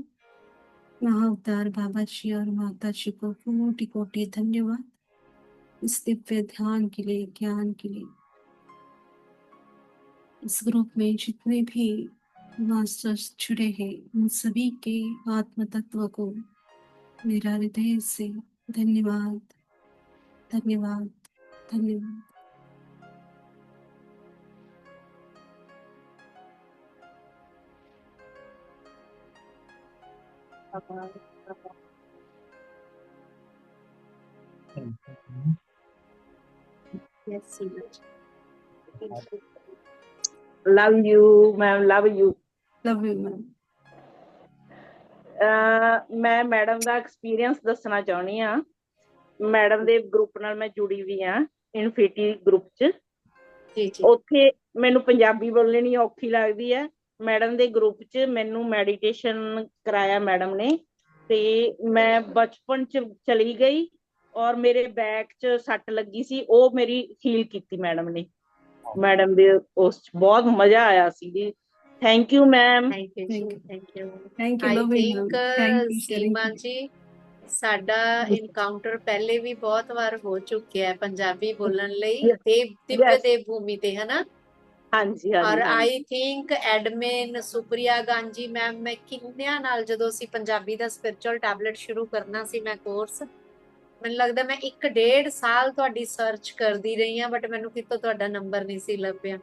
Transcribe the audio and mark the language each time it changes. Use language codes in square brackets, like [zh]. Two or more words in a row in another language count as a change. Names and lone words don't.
[hi] महाअवतार बाबा जी और माता जी को कोटि कोटि धन्यवाद इस दिव्य ध्यान के लिए, ज्ञान के लिए। इस ग्रुप में जितने भी मास्टर्स जुड़े हैं, उन सभी के आत्म तत्व को मेरा हृदय से धन्यवाद, धन्यवाद, धन्यवाद। [en] Yes, Suraj. love you ma'am, love you. love you ma'am. [pa] मैं मैडम ਦਾ ਐਕਸਪੀਰੀਅੰਸ ਦੱਸਣਾ ਚਾਹੁੰਦੀ ਆ। ਮੈਡਮ ਦੇ ਗਰੁੱਪ ਨਾਲ ਮੈਂ ਜੁੜੀ ਵੀ ਆ, ਇਨਫਿਨਿਟੀ ਗਰੁੱਪ 'ਚ। [hi] जी जी। [pa] ਉੱਥੇ ਮੈਨੂੰ ਪੰਜਾਬੀ ਬੋਲਣੀ ਔਖੀ ਲੱਗਦੀ ਹੈ। ਮੈਡਮ ਦੇ ਗਰੁੱਪ 'ਚ ਮੈਨੂੰ ਮੈਡੀਟੇਸ਼ਨ ਕਰਾਇਆ ਮੈਡਮ ਨੇ, ਤੇ ਮੈਂ ਬਚਪਨ 'ਚ ਚਲੀ ਗਈ ਔਰ ਮੇਰੇ ਬੈਕ 'ਚ ਸੱਟ ਲੱਗੀ ਸੀ, ਉਹ ਮੇਰੀ ਹੀਲ ਕੀਤੀ ਮੈਡਮ ਦੇ ਉਸ 'ਚ ਬਹੁਤ ਮਜ਼ਾ ਆਇਆ ਸੀ ਜੀ। [en] thank you ma'am. thank you ji, thank you. thank you. thank you ਆਈ lovey ma'am, ਥਿੰਕ thank you sharing. [pa] ਸੀਮਾ ਜੀ, ਸਾਡਾ ਇਨਕਾਊਂਟਰ ਪਹਿਲੇ ਵੀ ਬਹੁਤ ਵਾਰ ਹੋ ਚੁੱਕਿਆ ਹੈ ਪੰਜਾਬੀ ਬੋਲਣ ਲਈ ਦਿਵਯ [en] ਯੈਸ, [pa] ਦੇਵ ਭੂਮੀ ਤੇ, ਹਨਾ। ਹਾਂਜੀ [hi] ਔਰ [pa] ਹਾਂਜੀ ਹਾਂਜੀ। [en] I think [pa] ਐਡਮਿਨ ਸੁਪ੍ਰਿਆ ਗਾਂਜੀ ਮੈਮ, ਮੈਂ ਕਿੰਨਿਆਂ ਨਾਲ ਜਦੋਂ ਅਸੀਂ ਪੰਜਾਬੀ ਦਾ [en] spiritual tablet [pa] ਸ਼ੁਰੂ ਕਰਨਾ ਸੀ, ਮੈਂ ਕੋਰਸ, ਮੈਨੂੰ ਲੱਗਦਾ ਮੈਂ 1.5 ਸਾਲ ਤੁਹਾਡੀ ਸਰਚ ਕਰਦੀ ਰਹੀ ਹਾਂ, ਬਟ ਮੈਨੂੰ ਕਿਤੋਂ ਤੁਹਾਡਾ ਨੰਬਰ ਨਹੀਂ ਸੀ ਲੱਭਿਆ।